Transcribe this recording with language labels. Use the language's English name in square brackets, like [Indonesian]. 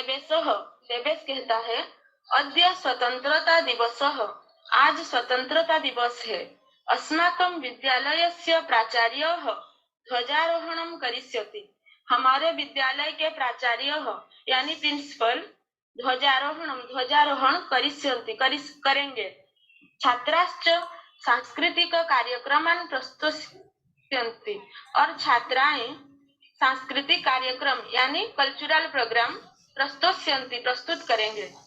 [Hindi] देवेश कहता है, [Sanskrit] अद्य स्वतंत्रता दिवसः, [Hindi] आज स्वतंत्रता दिवस है। [Sanskrit] अस्माकं विद्यालयस्य प्राचार्यः ध्वजारोहणं करिष्यति। [Hindi] हमारे विद्यालय के प्राचार्य यानी प्रिंसिपल ध्वजारोहण करेंगे। [Sanskrit] छात्राश्च सांस्कृतिक कार्यक्रमान् प्रस्तुष्यन्ति, [Hindi] और छात्राएं सांस्कृतिक कार्यक्रम यानी कल्चरल प्रोग्राम प्रस्तुत करेंगे।